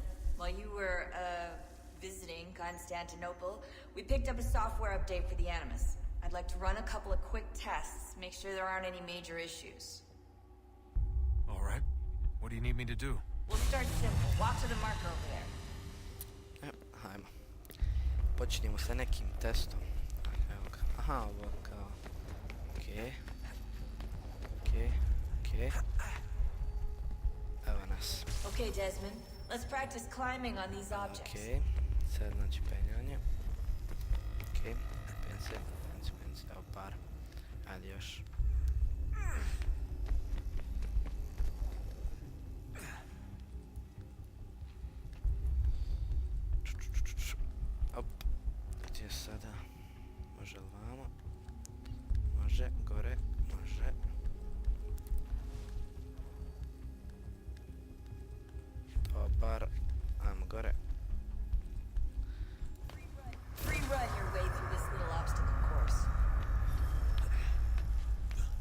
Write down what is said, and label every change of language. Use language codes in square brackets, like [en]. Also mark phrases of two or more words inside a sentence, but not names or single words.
[en] While you were, visiting Constantinople, we picked up a software update for the Animus. I'd like to run a couple of quick tests, make sure there aren't any major issues. All right. What do you need me to do? We'll start simple. Walk to the marker over there. [bs] Hajmo. Počinjemo sa nekim testom. Evo ga. Aha, ovo kao... Okej. Evo nas. [en] Okay, Desmond. Let's practice climbing on these objects. [bs] Okej. Sad znači penjanje. Okej. Pense. Evo par. Ajde još. Op. Gdje sada? Može li vamo? Može. Gore. Može. Dobar. Ajmo gore. [en] Free run your way through this little obstacle course.